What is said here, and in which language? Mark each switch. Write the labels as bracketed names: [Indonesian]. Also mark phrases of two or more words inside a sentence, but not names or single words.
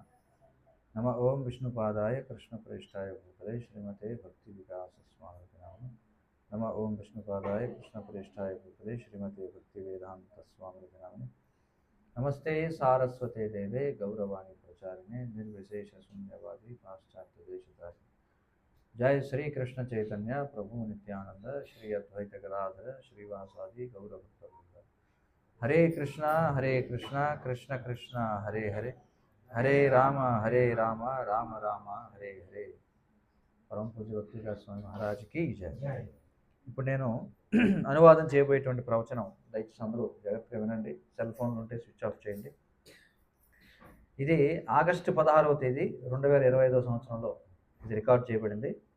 [Sanskrit] నమ ఓం విష్ణుపాదాయ కృష్ణప్రేష్ఠాయ భూతలే శ్రీమతే భక్తి వికాస స్వామికి నమః. నమ ఓం విష్ణుపాదాయ కృష్ణప్రేష్ఠాయ భూతలే శ్రీమతే భక్తి వేదాంత స్వామికి నమః. నమస్తే సారస్వతే దేవే గౌరవాణి ప్రచారిణే నిర్విశేష శూన్యవాది పాశ్చాత్య దేశతారి. जय श्री कृष्ण चैतन्य प्रभु नित्यानंद श्री अद्वैत गदाधर श्रीवासादि गौरभक्तवृंद. हरे कृष्णा कृष्ण कृष्ण हरे हरे, हरे राम राम राम हरे हरे. [Telugu] పరమ పూజ్య భక్తిగా స్వామి మహారాజుకి జయ. ఇప్పుడు నేను అనువాదం చేయబోయేటువంటి ప్రవచనం దయచేసి అందరూ జాగ్రత్తగా వినండి. [English] cell phones [Telugu] ఉంటే [English] switch off [Telugu] చేయండి. ఇది ఆగస్టు 16వ తేదీ 2025 సంవత్సరంలో ఇది రికార్డ్ చేయబడింది.